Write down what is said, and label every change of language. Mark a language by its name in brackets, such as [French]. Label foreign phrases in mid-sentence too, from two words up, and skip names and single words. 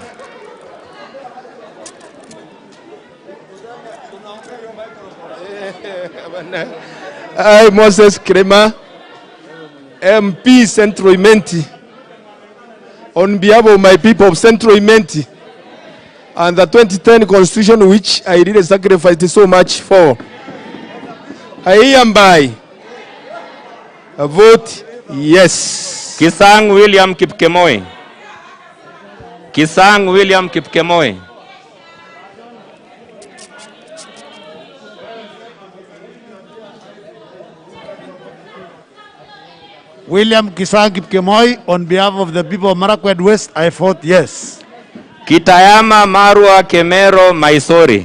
[English] I, Moses Kirima, MP Central Imenti, on behalf of my people of Central Imenti and the 2010 Constitution, which I really sacrificed so much for, I hereby vote yes. Kisang William Kipkemoi. Kisang William Kipkemoi. William Kisang Kipkemoi, on behalf of the people of Marakwet West, I vote yes. Kitayama Marwa Kemero Maisori.